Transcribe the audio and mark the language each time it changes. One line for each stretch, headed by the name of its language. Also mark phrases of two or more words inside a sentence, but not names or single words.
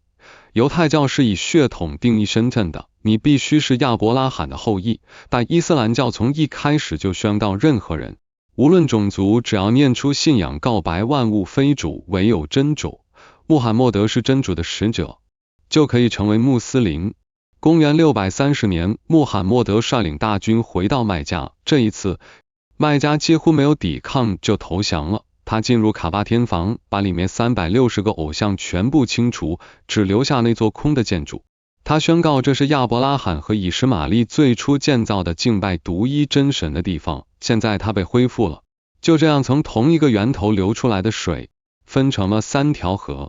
Chinese: 猶太教是以血統定義身份的，你必須是亞伯拉罕的後裔，但伊斯蘭教從一開始就宣告任何人，無論種族，只要念出信仰告白萬物非主，唯有真主，穆罕默德是真主的使者，就可以成為穆斯林。公元630年，穆罕默德率領大軍回到麥加，這一次麥加幾乎沒有抵抗就投降了。他進入卡巴天房，把裡面360個偶像全部清除，只留下那座空的建築。他宣告這是亞伯拉罕和以实瑪利最初建造的敬拜獨一真神的地方，現在它被恢復了。就這樣，從同一個源頭流出來的水分成了3條河。